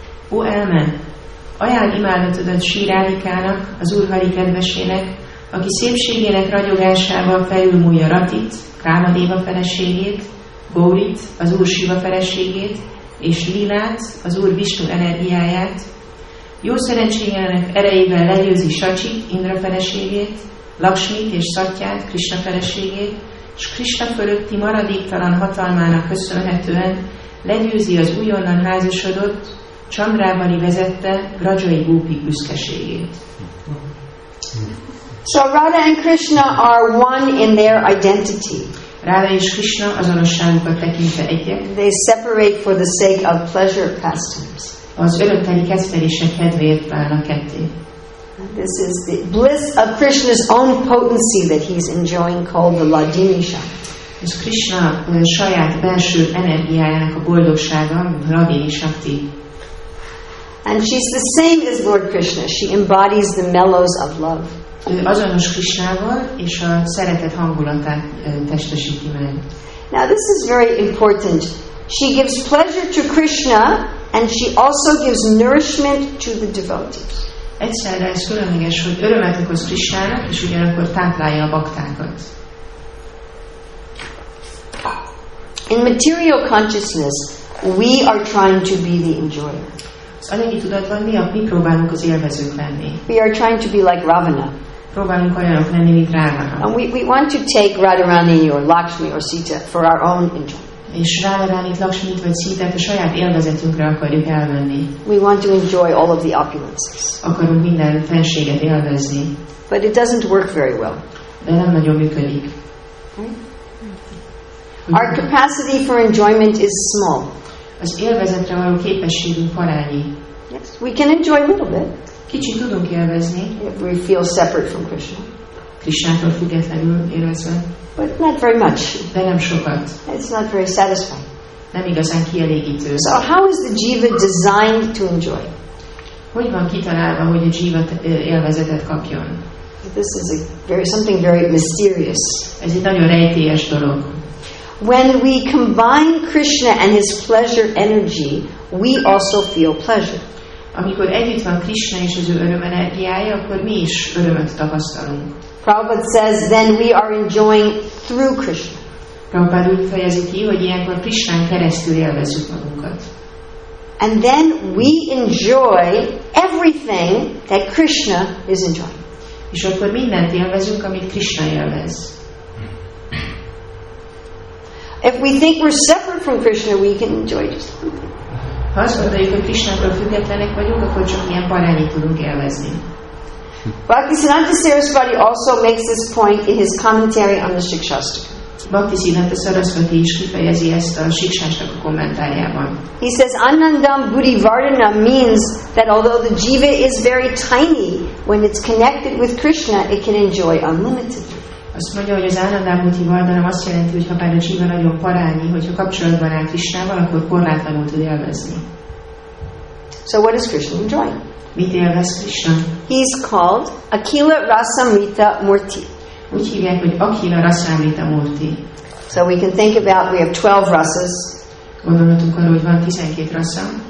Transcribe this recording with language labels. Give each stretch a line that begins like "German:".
Hungarian: Ó elme, ajánl imádatodat Sri Rádikának, az Úr Hari kedvesének, aki szépségének ragyogásával felülmúlja Ratit, Kámadéva feleségét, Gaurit, az Úr Siva feleségét, és Lilát, az Úr Visnu energiáját, jó szerencséjének erejével legyőzi Sacsit, Indra feleségét, Lakshmit és Satyát, Krishna feleségét, és Krishna fölötti maradéktalan hatalmának köszönhetően legyőzi az újonnan házasodott, Chandravali vezette Vrajai gópik büszkeségét.
English: So Radha and Krishna are one in their identity.
Hungarian: Radha és Krishna azonosságukat tekintve egyek.
English: They separate for the sake of pleasure pastimes.
Hungarian: Az örömteli kedvelések kedvéért válnak ketté.
English: This is the bliss of Krishna's own potency that he's enjoying, called the Ladini.
Hungarian: Ez Krishna saját belső energiájának a boldogsága, Ladini Shakti.
English: And she's the same as Lord Krishna. She embodies the mellows of love.
Hungarian: Ő azonos Krishnával, és a szeretet hangulatát testesíti meg.
English: Now this is very important. She gives pleasure to Krishna, and she also gives nourishment to the devotees.
Hungarian: Egyszerre ez különleges, hogy örömet okoz Krishnának, és ugyanakkor táplálja a baktákat.
English: In material consciousness, we are trying to be the enjoyer.
Hungarian: Az anyagi tudatban mi próbálunk az élvezők lenni.
English: We are trying to be like Ravana.
Hungarian: Próbálunk olyanok lenni, mint Ravana.
English: And we want to take Radharani or Lakshmi or Sita for our own enjoyment.
Hungarian: És Radharánit, Lakshmit vagy Szítát a saját élvezetünkre akarjuk elvenni.
English: We want to enjoy all of the opulences.
Hungarian: Akarunk minden fenséget élvezni.
English: But it doesn't work very well.
Hungarian: De nem nagyon működik.
English: Our capacity for enjoyment is small.
Hungarian: Az élvezetre való képességünk parányi.
English: Yes, we can enjoy a little bit.
Hungarian: Kicsit tudunk élvezni.
English: If we feel separate from Krishna.
Hungarian: Krishnától függetlenül élvezve.
English: But not very much.
Hungarian: De nem sokat.
English: It's not very satisfying.
Hungarian: Nem igazán kielégítő.
English: So how is the jiva designed to enjoy?
Hungarian: Hogy van kitalálva, hogy a jiva élvezetet kapjon?
English: This is something very mysterious.
Hungarian: Ez egy nagyon rejtélyes dolog.
English: When we combine Krishna and his pleasure energy, we also feel pleasure.
Hungarian: Amikor együtt van Krishna és az ő örömenergiája, akkor mi is örömöt tapasztalunk.
English: Prabhupada says, then we are enjoying through Krishna.
Hungarian: Prabhupada úgy fejezi ki, hogy ilyenkor Krishnán keresztül élvezzük magunkat.
English: And then we enjoy everything that Krishna is enjoying.
Hungarian: És akkor mindent élvezünk, amit Krishna élvez.
English: If we think we're separate from Krishna, we can enjoy just everything.
Hungarian: Ha azt gondoljuk, hogy Krishnától függetlenek vagyunk, akkor csak ilyen parányi tudunk élvezni.
English: Bhaktisiddhanta Saraswati also makes this point in his commentary on the Shikshashtaka.
Hungarian: Bhaktisiddhanta Saraswati is kifejezi ezt a Shikshashtaka kommentárjában.
English: He says, Anandam Buddhivardhana means that although the jiva is very tiny, when it's connected with Krishna, it can enjoy unlimitedly.
Hungarian: Azt mondja, hogy az Anandambuddhi Vardhanam azt jelenti, hogy ha bár a jiva nagyon parányi, hogyha kapcsolatban áll Krishnával, akkor korlátlanul tud élvezni.
English: So what is Krishna enjoying?
Hungarian: Mit élvez Krishna?
English: He's called Akila Rasamrita Murti.
Hungarian: Úgy hívják, hogy Akila Rasamrita Murti.
English: So we can think about, we have 12 rasas.
Hungarian: Gondolhatunk arról, hogy van 12 rasa.